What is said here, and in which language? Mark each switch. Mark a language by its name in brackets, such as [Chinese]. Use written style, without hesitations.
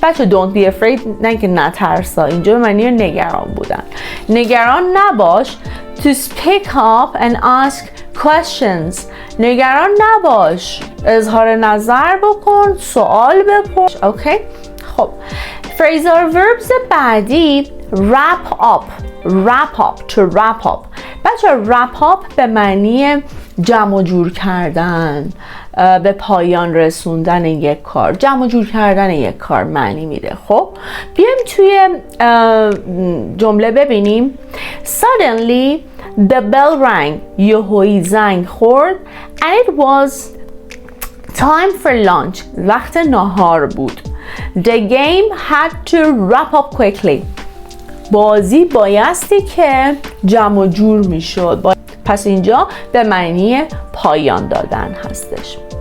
[Persian] بچه [English] don't be afraid [Persian] نه که نترسا، اینجا به معنی نگران بودن. نگران نباش. [English] To speak up and ask questions، [Persian] نگران نباش، اظهار نظر بکن، سوال بپرس. اوکی خب [English] phrasal verbs [Persian] بعدی [English] wrap up wrap up. To wrap up. [Persian] بچه wrap up به معنی جمع جور کردن، به پایان رسوندن یک کار، جمع جور کردن یک کار معنی میده. خب بیایم توی جمله ببینیم. [English] Suddenly the bell rang. [Persian] یهویی زنگ خورد. [English] And it was time for lunch. [Persian] وقت ناهار بود. [English] The game had to wrap up quickly. [Persian] بازی بایستی که جمع جور میشد. پس اینجا به معنی پایان دادن هستش.